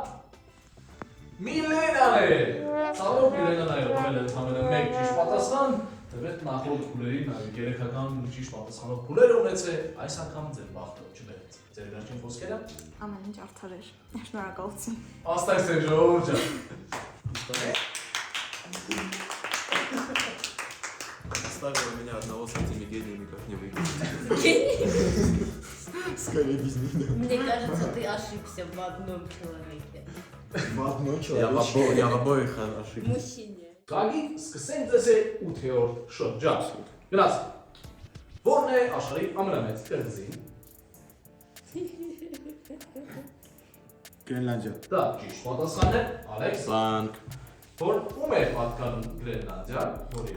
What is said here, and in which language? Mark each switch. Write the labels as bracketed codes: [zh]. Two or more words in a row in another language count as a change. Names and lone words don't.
[hy] Միլենան է։ Ցավոք Միլենան այրվել է ընդհանրապես մեկ ճիշտ պատասխան, դեռ նախորդ փուլերին այլ երեքական ճիշտ պատասխանով փուլեր ունեցել, այս անգամ ձեր բախտը չբերեց։ Ձեր վերջին խոսքերը։ Ամեն ինչ արդար էր։ Շնորհակալություն։ Աստված ձեր ժողովուրդ ջան։ [ru] Оставила меня одного с этими гениями, как не выйти. Скорее бизнес. Мне кажется, ты ошибся в одном человеке. В одной Я в обоих ошибся. Мужчине. [hy] Գագիկ, սկսենք ձեզ 8-րդ շրջան։ Գնաց։ Որն է աշխարհի ամենամեծ կղզին։ Գրենլանդիա։ Դա ճիշտ պատասխանն է, Ալեքս։ Բանկ, Որ ում է պատկանում Գրենլանդիան, որի։